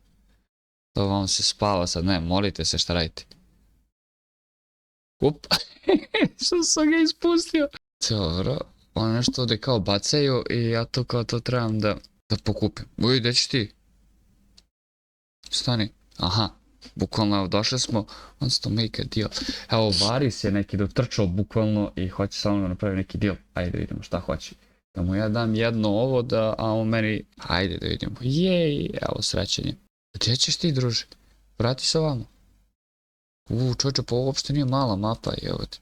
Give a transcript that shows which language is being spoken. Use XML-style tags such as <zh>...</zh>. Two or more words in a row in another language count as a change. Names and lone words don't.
<bs>To vam se spava sad, ne, molite se šta radite. Up, što sam ga ispustio. Dobro, ono nešto ovdje kao bacaju i ja to kao to trebam da pokupim. Uj, gdje ćeš ti? Stani, aha. Bukvalno, evo, došli smo,</bs> <en>wants to make a deal.</en> <bs>Evo, Varis je neki dotrčao bukvalno i hoće samo da napravi neki deal. Ajde da vidimo šta hoće. Da mu ja dam jedno ovo a on meni... Ajde da vidimo. Jej, evo srećenje. Gdje ćeš ti, druže? Vrati se ovamo. Čovječe, pa ovo uopšte nije mala mapa, evo ti.</bs>